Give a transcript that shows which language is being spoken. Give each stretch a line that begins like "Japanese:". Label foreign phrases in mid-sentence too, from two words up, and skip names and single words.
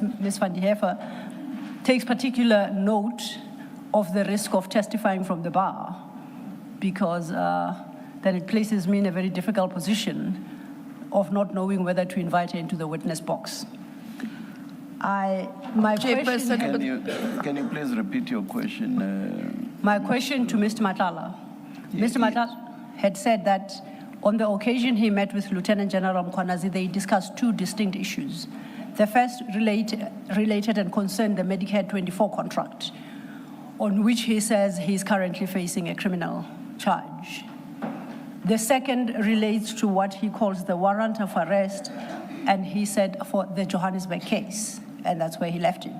English: Vanenhoefer takes particular note of the risk of testifying from the bar, because then it places me in a very difficult position of not knowing whether to invite her into the witness box. My question, Can you please repeat your question? my question to Mr. Matlala. Mr. Matlala had said that on the occasion he met with Lieutenant General Mkhwanazi, they discussed 2 distinct issues. The first related and concerned the Medicare 24 contract, on which he says he's currently facing a criminal charge. The second relates to what he calls the warrant of arrest, and he said for the Johannesburg case, and that's where he left it.